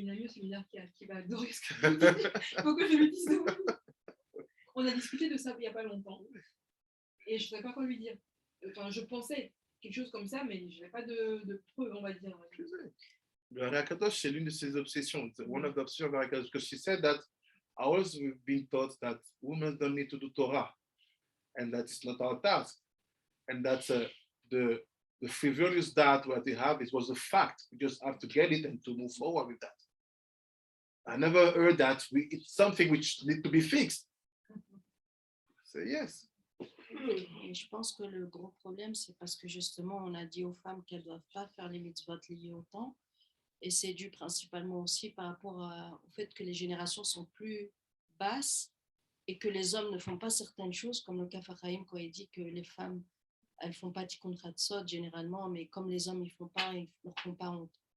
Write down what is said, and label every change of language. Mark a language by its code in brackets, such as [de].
[fr] une amie au séminaire qui va adorer ce que je dis. Il faut que je lui dise de vous. On a discuté de ça il n'y a pas longtemps. Et je ne savais pas quoi lui dire. Enfin, je pensais quelque chose comme ça, mais je n'avais pas de preuve, on va dire. Le Harakadosh, c'est l'une de ses obsessions. [en] One of the obsessions of Harakadosh, because she said that ours we've been taught that women don't need to do Torah, and that's not our task. And that's the frivolous that what they have, it was a fact. We just have to get it and to move forward with that. I never heard that it's something which needs to be fixed. So yes. [fr] Et je pense que le gros problème, c'est parce que justement, on a dit aux femmes qu'elles ne doivent pas faire les mitzvot liés au temps. Et c'est dû principalement aussi par rapport au fait que les générations sont plus basses et que les hommes ne font pas certaines choses, comme le Kaf HaChaim quand il dit que les femmes, elles ne font pas tikkun chatzot généralement, mais comme les hommes, ils ne leur font pas honte.